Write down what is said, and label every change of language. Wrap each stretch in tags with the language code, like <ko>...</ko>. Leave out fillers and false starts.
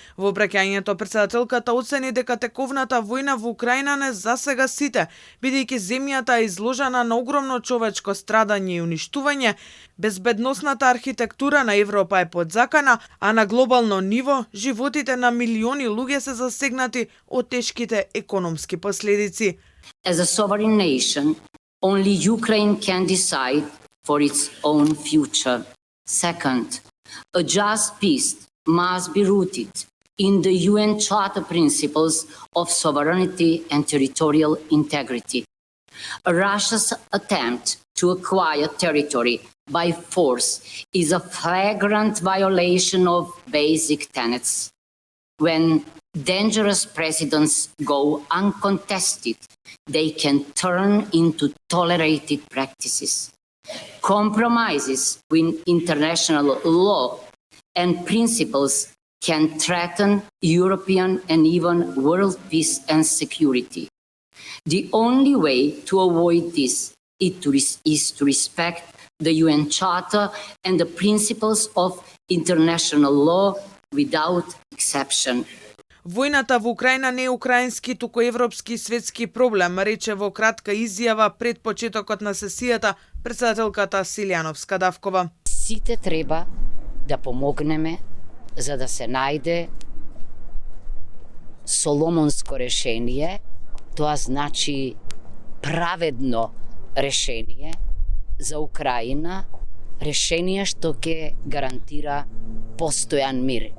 <mk>Во обраќањето претседателката оцени дека тековната војна во Украина не засега сите, бидејќи земјата е изложена на огромно човечко страдање и уништување, безбедносната архитектура на Европа е подзакана, а на глобално ниво животите на милиони луѓе се засегнати од тешките економски последици.</mk> <en>As a sovereign nation, only Ukraine can decide for its own future. Second, a just peace must be rooted in the UN Charter principles of sovereignty and territorial integrity. Russia's attempt to acquire territory by force is a flagrant violation of basic tenets. When dangerous precedents go uncontested, they can turn into tolerated practices. Compromises with international law and principles can threaten European and even world peace and security. The only way to avoid this is to respect the UN Charter and the principles of international law without exception.</en> <mk>Војната во Украина не е украински, туку европски и светски проблем, рече во кратка изјава пред почетокот на сесијата претседателката Силјановска-Давкова. Сите треба да помогнеме за да се најде соломонско решение, тоа значи праведно решение за Украина, решение што ќе гарантира постојан мир.</mk>